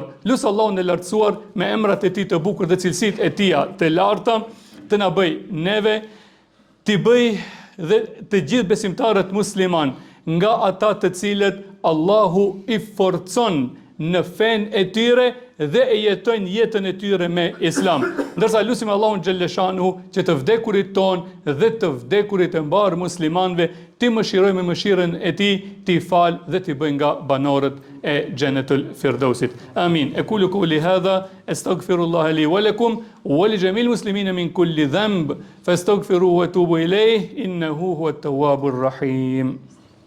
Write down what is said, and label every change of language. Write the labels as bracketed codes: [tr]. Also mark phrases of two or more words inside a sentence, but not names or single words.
[sq] Lut Allahun e lartësuar me emrat e tij të bukur dhe cilësitë e tija të larta, të na bëj neve, t'i bëj dhe të gjithë besimtarët musliman nga ata të cilët Allahu i forcon në fen e tyre dhe e jetojnë jetën e tyre me islam. Ndërsa lutim Allahun xhelleshanuhu që të vdekurit ton dhe të vdekurit e mbarë muslimanëve ti mëshiroj me mëshirën e tij, ti fal dhe ti bëj nga banorët e Xhenetul Firdausit. Amin. [ar] أقول قولي هذا أستغفر الله لي ولكم ولجميع المسلمين من كل ذنب فاستغفروه وتوبوا إليه إنه هو التواب الرحيم.